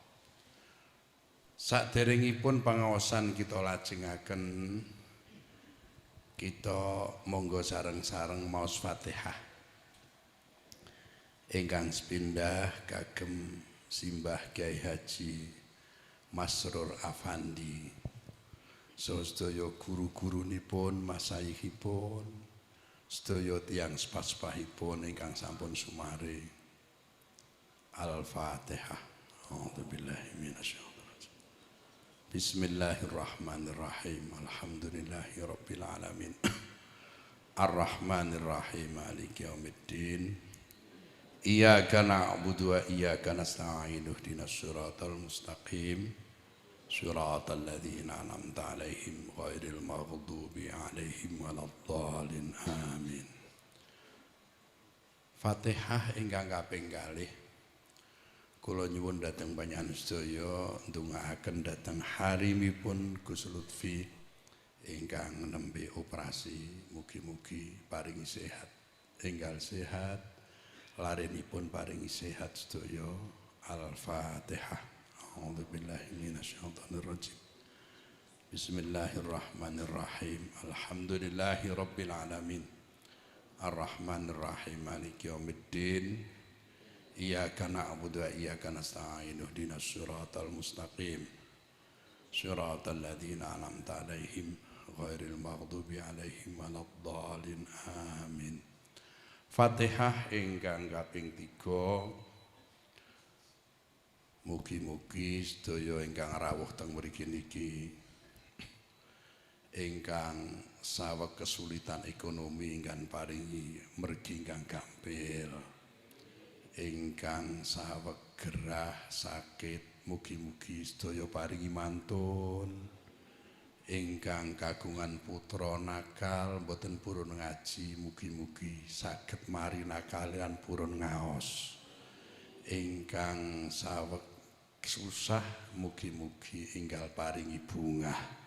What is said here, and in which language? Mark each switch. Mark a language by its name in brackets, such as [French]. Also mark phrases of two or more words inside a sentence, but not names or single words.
[Javanese] Saderengipun pangaosan kita lajengaken, kita monggo sareng-sareng maos Fatihah ingkang sepindah kagem simbah Kiai Haji Masrur Afandi, sedaya guru-gurunipun, masayihipun, sedaya tiyang sepah-sepahipun ingkang sampun sumare. Al-Fatihah. [Arabic] أعوذ بالله من الشيطان الرجيم. بسم الله الرحمن الرحيم. الحمد لله رب العالمين. الرحمن الرحيم. مالك يوم الدين. إياك نعبد وإياك نستعين اهدنا الصراط المستقيم صراط الذين أنعمت عليهم غير المغضوب عليهم ولا الضالين آمين. [Javanese] Fatihah ingkang kaping kalih kula nyuwun dhateng panjenengan sedaya ndongaaken dhateng harimipun Gus Lutfi ingkang nembe operasi, mugi-mugi paringi sehat, enggal sehat, larenipun paringi sehat sedaya. Al-Fatihah. [Arabic] أعوذ بالله من الشيطان الرجيم. بسم الله الرحمن الرحيم. الحمد لله رب العالمين. الرحمن الرحيم. مالك يوم الدين. إياك نعبد وإياك نستعين اهدنا الصراط المستقيم. صراط الذين أنعمت عليهم غير المغضوب عليهم ولا الضالين آمين. [Javanese] Fatihah ingkang kaping 3 Mugi-mugi sedaya ingkang rawuh teng mriki niki ingkang saweg kesulitan ekonomi ingkang paringi mergi ingkang gampil, ingkang saweg gerah sakit mugi-mugi sedaya paringi mantun, ingkang kagungan putra nakal mboten purun ngaji mugi-mugi saged marina kalian purun ngaos, ingkang saweg susah mugi-mugi enggal paringi bungah.